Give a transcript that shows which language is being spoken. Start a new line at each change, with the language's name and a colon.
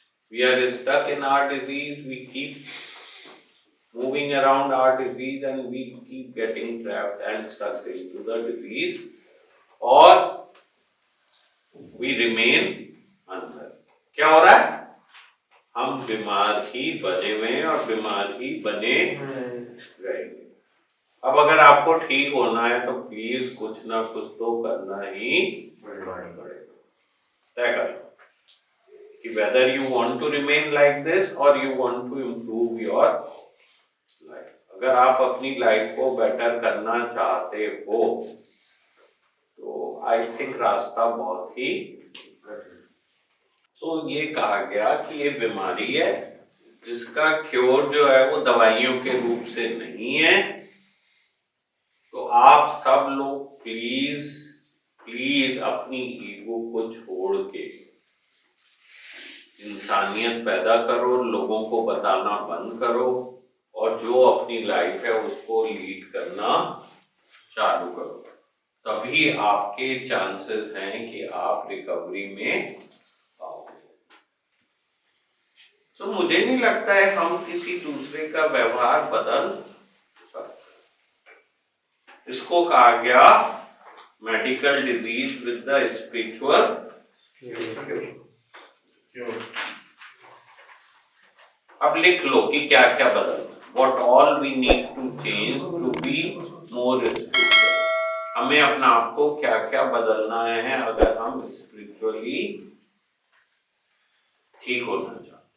English: We are stuck in our disease. We keep moving around our disease and we keep getting trapped and stuck into the disease, or we remain under.
Hindi: क्या हो रहा है? हम बीमार ही बने हुए हैं और बीमार ही बने रहेंगे। अब अगर आपको ठीक होना है तो प्लीज कुछ ना कुछ तो करना ही पड़ेगा।
English: तय कर लो कि whether you want to remain like this or you want to improve your life.
Hindi: अगर आप अपनी लाइफ को बेटर करना चाहते हो तो आई थिंक रास्ता बहुत ही तो ये कहा गया कि ये बीमारी है जिसका क्योर जो है वो दवाइयों के रूप से नहीं है। तो आप सब लोग प्लीज प्लीज अपनी ईगो को छोड़ के इंसानियत पैदा करो, लोगों को बताना बंद करो और जो अपनी लाइफ है उसको लीड करना चालू करो। तभी आपके चांसेस हैं कि आप रिकवरी में आओगे। तो मुझे नहीं लगता है हम किसी दूसरे का व्यवहार बदल सकते।
English: इसको कहा गया medical disease with the spiritual cure. अब लिख लो कि क्या क्या बदलना, what all we need to change to be more spiritual।
Hindi: हमें अपना आप को क्या क्या बदलना है अगर हम स्पिरिचुअली ठीक होना चाहते हैं।